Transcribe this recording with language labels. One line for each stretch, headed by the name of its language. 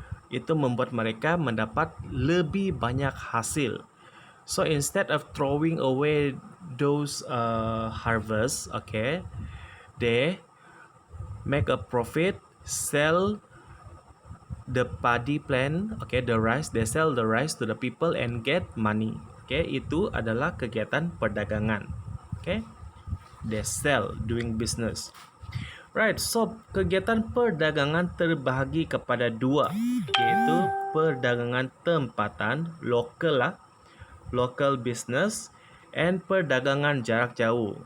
Malay: Itu membuat mereka mendapat lebih banyak hasil.
English: So instead of throwing away those harvests, okay, they make a profit, sell the paddy plant, okay, the rice, they sell the rice to the people and get money.
Malay: Okay, itu adalah kegiatan perdagangan.
English: Okay, they sell, doing business.
Malay: Right, so kegiatan perdagangan terbahagi kepada 2, yaitu perdagangan tempatan,
English: local business,
Malay: and perdagangan jarak jauh.